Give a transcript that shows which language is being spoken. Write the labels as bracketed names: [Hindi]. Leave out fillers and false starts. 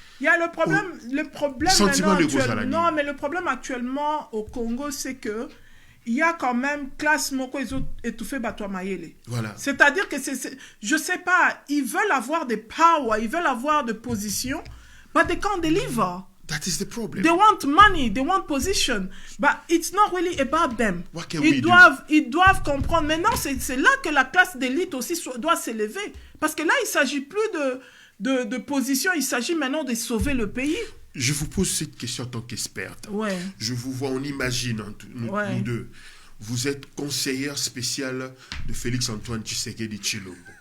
[French] Il y a le problème maintenant mais le problème actuellement au Congo c'est que il y a quand même classe [Lingala] moko étouffé batwa mayele. [French] Voilà. C'est-à-dire que je sais pas, ils veulent avoir des power, ils veulent avoir des positions, [English] but they can't deliver. That is the problem. They want money, they want position, but it's not really about them. [French] Ils doivent comprendre. Maintenant, c'est là que la classe d'élite aussi doit s'élever. Parce que là, il ne s'agit plus de position, il s'agit maintenant de sauver le pays. Je vous pose cette question en tant qu'experte. Ouais. Je vous vois, on imagine, nous deux. Vous êtes conseillère spéciale de Félix-Antoine Tshisekedi Tshilombo.